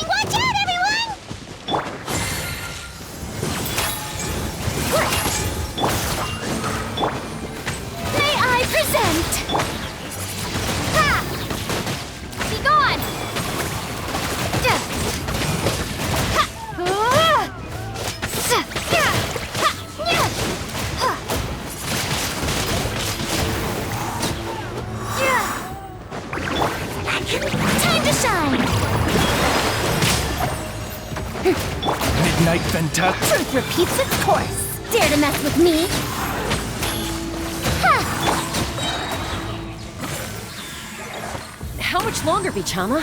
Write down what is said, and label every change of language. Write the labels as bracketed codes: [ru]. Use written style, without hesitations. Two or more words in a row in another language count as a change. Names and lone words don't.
[en] Watch out, everyone! May I present? Ha! Be gone! Duh. Ha! Sa! Ya! Ha! Ya! Ha! Ya! Time to shine! Midnight Venta. Truth repeats its course. Dare to mess with me? Ha! How much longer, Vichama?